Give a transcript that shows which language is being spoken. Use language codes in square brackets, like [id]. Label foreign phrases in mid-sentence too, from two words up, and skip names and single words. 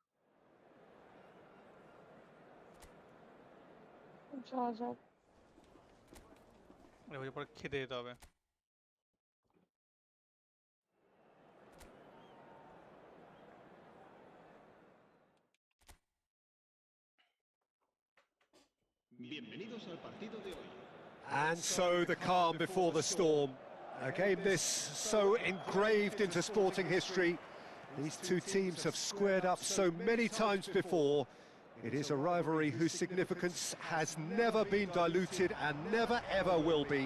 [bn] যা যাক। এবার পরে খেতে যেতে হবে। [es] Bienvenidos al partido de hoy. [en] And so the calm before the storm. A game this so engraved into sporting history. These two teams have squared up so many times before. It is a rivalry whose significance has never been diluted and never ever will be.